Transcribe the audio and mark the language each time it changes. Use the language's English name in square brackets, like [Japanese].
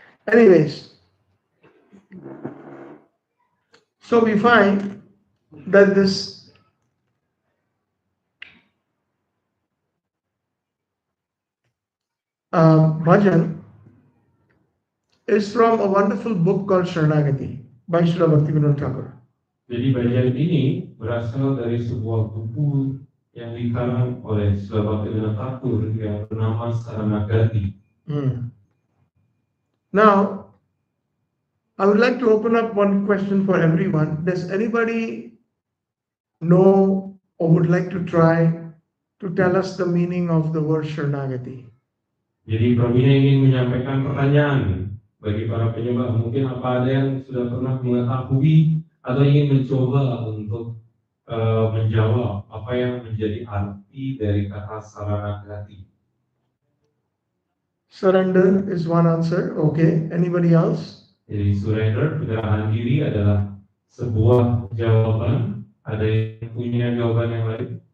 [English] Anyways, so we find that this bhajan is from a wonderful book called Sharnagati by Srila Bhaktivinode Thakur. [Indonesian] Jadi bagian ini berasal dari sebuah buku yang dikarang oleh Srila Bhaktivinode Thakur yang bernama Sharnagati. [English] Now, I would like to open up one question for everyone. Does anybody know or would like to try to tell us the meaning of the word Sharnagati? [Indonesian] Jadi Prabhunya ingin menyampaikan pertanyaan bagi para penyembah. Mungkin apa ada yang sudah pernah mengetahui atau ingin mencoba untuk menjawab apa yang menjadi arti dari kata Sharnagati. [English] Surrender is one answer. Okay. Anybody else? [Indonesian] Jadi surrender, penyerahan diri adalah sebuah jawaban. Ada yang punya jawaban yang lain?